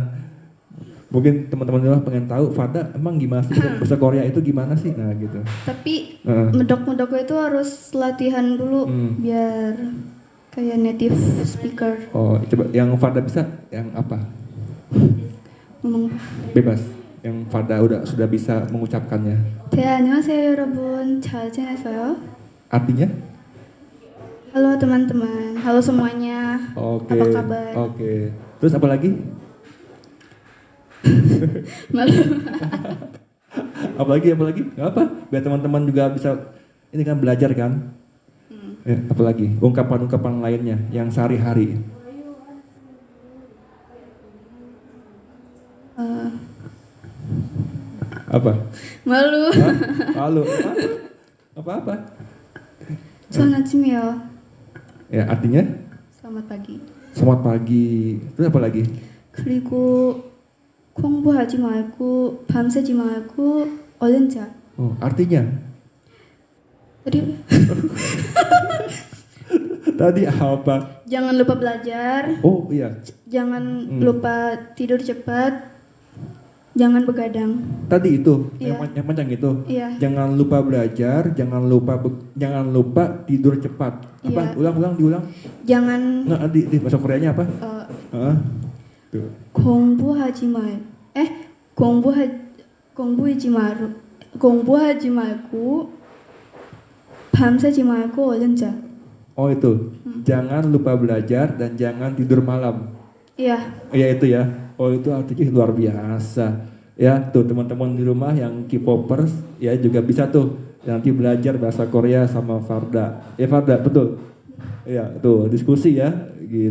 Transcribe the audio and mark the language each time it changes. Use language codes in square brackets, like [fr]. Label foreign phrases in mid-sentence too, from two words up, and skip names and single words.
[id] Mungkin teman-teman di rumah pengen tahu, Farda emang gimana sih bahasa Korea itu gimana sih? Nah gitu. Tapi medok-medok itu harus latihan dulu biar kayak [en] native speaker. [id] Oh, coba yang Farda bisa, yang apa? Ngomong. Bebas. Yang Farda sudah bisa mengucapkannya. [ko] 네, 안녕하세요 여러분. 잘 지내세요? [id] Artinya? Halo teman-teman. Halo semuanya. Oke. Apa kabar? Oke. Terus apa lagi? Malu. Apa lagi? Gak apa? Biar teman-teman juga bisa ini kan belajar kan? Apa lagi? Ungkapan-ungkapan lainnya yang sehari-hari. Apa? Malu. Hah? Malu. Apa-apa? [ko] 좋은 아침이에요. [id] Ya, artinya? Selamat pagi. Selamat pagi. Terus apa lagi? [ko] 그리고 공부하지 말고 밤새지 말고 얼른 자. [id] Oh, artinya? Tadi Tadi apa? jangan lupa belajar, Oh iya. jangan lupa tidur cepat, jangan begadang. Tadi itu Iya. yang panjang itu. Iya. Jangan lupa belajar, jangan lupa tidur cepat. Apa? Iya. Diulang. Jangan Nggak, di bahasa Koreanya apa? Heeh. Tuh. [ko] 공부하지 말. 공부하지 말고 밤새지 말고 얼른 자. [id] Oh itu. Jangan lupa belajar dan jangan tidur malam. Iya. Iya itu ya. Oh itu artinya luar biasa. Ya tuh teman-teman di rumah yang K-popers ya juga bisa tuh nanti belajar bahasa Korea sama Farda. Ya Farda betul. Iya tuh diskusi ya. Gitu.